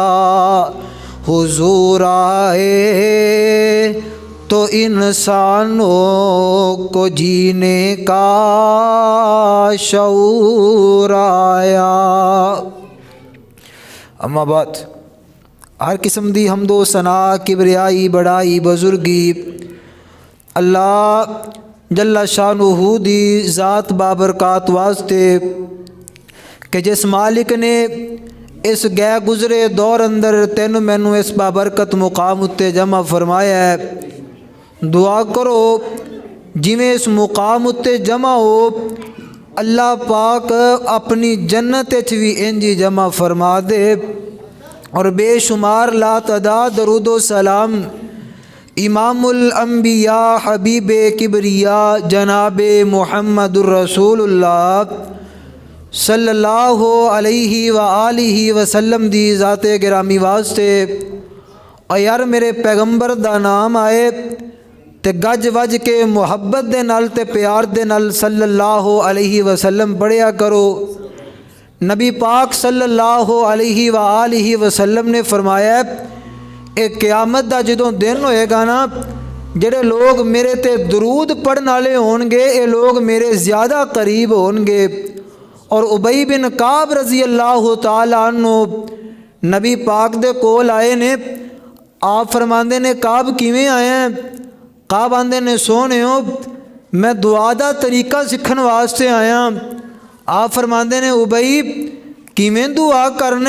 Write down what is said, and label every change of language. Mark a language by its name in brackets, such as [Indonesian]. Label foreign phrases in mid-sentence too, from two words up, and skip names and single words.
[Urdu] حضور آئے تو انسانوں کو جینے کا شعور آیا. [Punjabi] ਅੱਮਾ ਬਾਅਦ, ਹਰ ਕਿਸਮ ਦੀ ਹਮਦੋ ਸਨਾ ਕਿਬਰਿਆਈ ਵਡਿਆਈ ਬੁਜ਼ੁਰਗੀ ਅੱਲ੍ਹਾ ਜੱਲ ਸ਼ਾਨੁਹੂ ਦੀ ਜ਼ਾਤ ਬਾਬਰਕਾਤ ਵਾਸਤੇ ਕਿ ਜਿਸ ਮਾਲਿਕ ਨੇ ਇਸ ਗਏ ਗੁਜ਼ਰੇ ਦੌਰ ਅੰਦਰ ਤੈਨੂੰ ਮੈਨੂੰ ਇਸ ਬਾਬਰਕਤ ਮੁਕ਼ਾਮ ਉੱਤੇ ਜਮਾ ਫ਼ਰਮਾਯਾ ਹੈ। ਦੁਆ ਕਰੋ ਜਿਵੇਂ ਇਸ ਮੁਕ਼ਾਮ ਉੱਤੇ ਜਮਾ ਹੋ ਅੱਲ੍ਹਾ ਪਾਕ ਅਪਨੀ ਜੰਨਤ ਭੀ ਇੰਜੀ ਜਮਾ ਫ਼ਰਮਾ ਦੇ। ਔਰ ਬੇਸ਼ੁਮਾਰ ਲਾ ਤਾਦਾਦ ਦਰੂਦੋ ਸਲਾਮ ਇਮਾਮੁਲ ਅੰਬੀਆ ਹਬੀਬ ਕਿਬਰੀਆ ਜਨਾਬ ਮੁਹੰਮਦੁਰ ਰਸੂਲੁੱਲ੍ਹਾ [Arabic] صلى الله عليه وآله وسلم [Punjabi] ਦੀ ਜ਼ਾਤੇ ਗਿਰਾਮੀ ਵਾਸਤੇ। ਔਰ ਯਾਰ ਮੇਰੇ ਪੈਗ਼ੰਬਰ ਦਾ ਨਾਮ ਆਏ ਤੇ ਗੱਜ ਵੱਜ ਕੇ ਮੁਹੱਬਤ ਦੇ ਨਾਲ ਤੇ ਪਿਆਰ ਦੇ ਨਾਲ ते प्यार दे नाल [Arabic] صلى الله عليه وسلم [Punjabi] ਪੜ੍ਹਿਆ ਕਰੋ। ਨਬੀ ਪਾਕ [Arabic] صلى الله عليه وآله وسلم [Punjabi] ਨੇ ਫ਼ਰਮਾਯਾ ਏਕ ਕ਼ਯਾਮਤ ਦਾ ਜਦੋਂ ਦਿਨ ਹੋਏਗਾ ਨਾ, ਜੇੜ੍ਹੇ ਲੋਗ ਮੇਰੇ ਤੇ ਦਰੂਦ ਪੜ੍ਹਨ ਵਾਲੇ ਹੋਣਗੇ ਯੇ ਲੋਗ ਮੇਰੇ ਜ਼ਿਆਦਾ ਕ਼ਰੀਬ ਹੋਣਗੇ। ਔਰ ਉਬਈ ਬਿਨ ਕਾਬ [Arabic] رضي الله تعالى عنه [Punjabi] ਨਬੀ ਪਾਕ ਦੇ ਕੋਲ ਆਏ ਨੇ। ਆਪ ਫ਼ਰਮਾਂਦੇ ਨੇ ਕਾਬ ਕਿਵੇਂ ਆਯਾ? ਕਾਬ ਆਂਦੇ ਨੇ ਸੋਹਣੇ ਮੈਂ ਦੁਆ ਦਾ ਤਰੀਕ਼ਾ ਸਿੱਖਣ ਵਾਸਤੇ ਆਯਾ। ਆਪ ਫ਼ਰਮਾਂਦੇ ਨੇ ਉਬਈ ਕਿਵੇਂ ਦੁਆ ਕਰਨਾ?